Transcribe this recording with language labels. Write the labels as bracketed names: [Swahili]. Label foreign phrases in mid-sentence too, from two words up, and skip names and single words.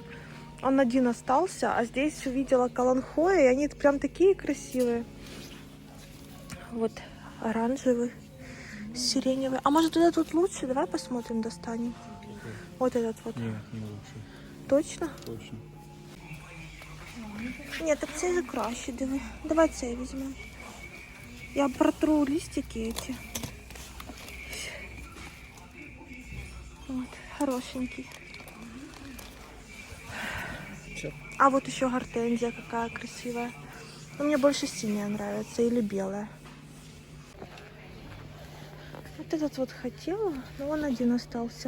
[Russian] Он один остался, а здесь увидела каланхоя, и они прям такие красивые. Вот оранжевый, сиреневый. А может этот вот лучше? Давай посмотрим, достанем. Вот этот вот. Нет, не лучше. Точно? Точно. Нет, [Ukrainian] так цей же краще, диви. Давай цей візьмемо. [Russian] Я протру листики эти. Вот, хорошенький. Все. А вот еще гортензия какая красивая. Но мне больше синяя нравится или белая. Вот этот вот хотела, но он один остался.